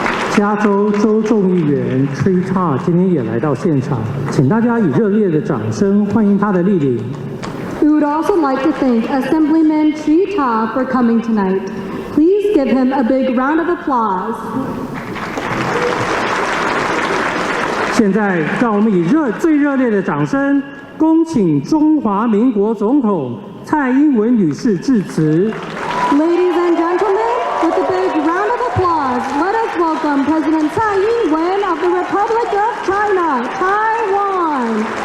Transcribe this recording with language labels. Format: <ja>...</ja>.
<zh>加州州众议员 Trita 今天也来到现场，请大家以热烈的掌声欢迎他的莅临。</zh> <en>We would also like to thank Assemblyman Trita for coming tonight. Please give him a big round of applause.</en> <zh>现在，让我们以最热烈的掌声，恭请中华民国总统蔡英文女士致辞。</zh> <en>Ladies and gentlemen, with a big round of applause, let us welcome President Tsai Ing-wen of the Republic of China, Taiwan.</en>